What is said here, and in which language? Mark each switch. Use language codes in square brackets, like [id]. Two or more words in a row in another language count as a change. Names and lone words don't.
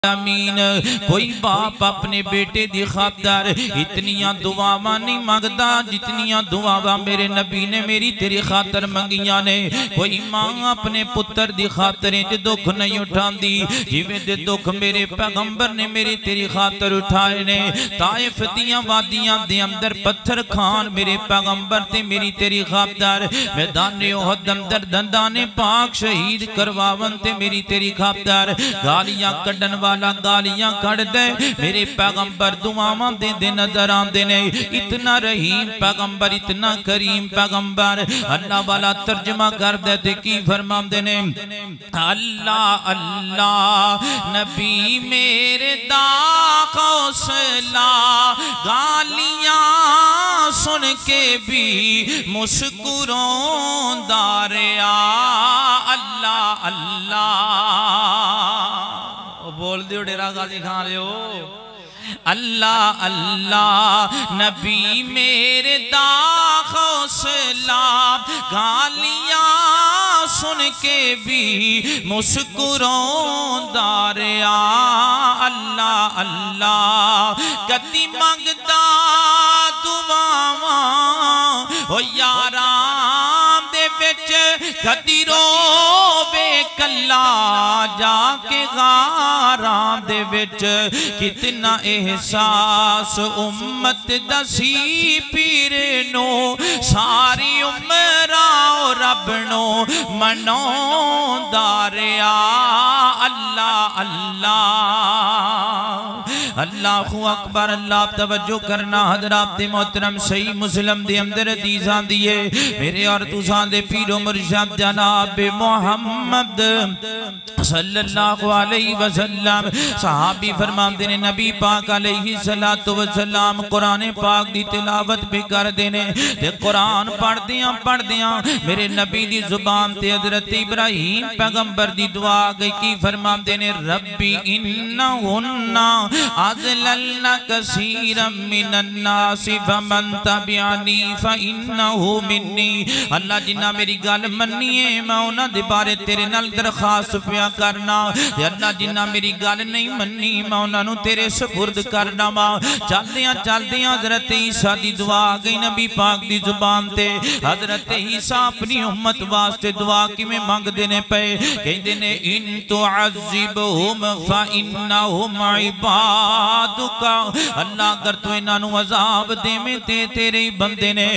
[pa] امین کوئی باپ اپنے بیٹے دی خاطر اتنیاں دعاواں نہیں مانگدا جتنیاں دعاواں میرے نبی نے میری تیری خاطر منگیاں نے۔ کوئی ماں اپنے پتر دی خاطر دکھ نہیں اٹھاندی جویں دے دکھ میرے پیغمبر نے میری تیری خاطر اٹھائے نے۔ طائف دیاں وادیاں دے اندر پتھر کھان میرے پیغمبر تے میری تیری خاطر، میدان احد اندر دندان پاک شہید کرواون تے میری تیری خاطر، گالیاں کڈن والا گالیاں کڑ دے میرے پیغمبر دعاواں دے دے نظر آندے نے۔ اتنا رحیم پیغمبر اتنا کریم پیغمبر، اللہ والا ترجمہ کر دے تے کی فرماندے نے، اللہ اللہ نبی میرے دا حوصلہ گالیاں سن کے بھی مسکروں داریا، اللہ اللہ بول دیو ڈیرا غازی خان رہے ہو، اللہ اللہ نبی میرے دا حوصلہ گالیاں سن کے بھی مسکروں داریا، اللہ اللہ کدی منگدا دعاواں ہو یاراں دے وچ کدی رووے کلا جا کے غاراں دے وچ، کتنا احساس امت دسی پیر نو ساری عمرہ رب نو منوں داریا، اللہ اللہ اللہ اکبر۔ اللہ توجہ کرنا حضرات محترم، صحیح مسلم دے اندر حدیثاں دیئے میرے اور تساں دے پیر و مرشد جناب محمد صلی اللہ علیہ وسلم صحابی فرماندے نے، نبی پاک علیہ السلام قرآن پاک دی تلاوت بھی کر دینے تے قرآن پڑھ دیاں میرے نبی دی زبان تے حضرت ابراہیم پیغمبر دی دعا گئی کی فرماندے نے، [ar] ربی انہن اضللن کثیرا من الناس فمن تبعنی فانہو منی، [pa] اللہ جنہ میری گل منیے میں انہاں دے بارے تیرے نال درخواست پیا کرنا، یا اللہ جنہ میری گل نہیں منی میں انہاں نو تیرے سپرد کرنا۔ چل دیاں حضرت عیسیٰ دی دعا گئی نبی پاک دی زبان تے، حضرت عیسیٰ اپنی امت واسطے دعا کی میں مانگ دینے پہ کہندے نے، [ar] ان تعذبہم فانہم عبادک، [pa] اللہ اگر تو انہاں نو عذاب دے میں تیرے بندے نے۔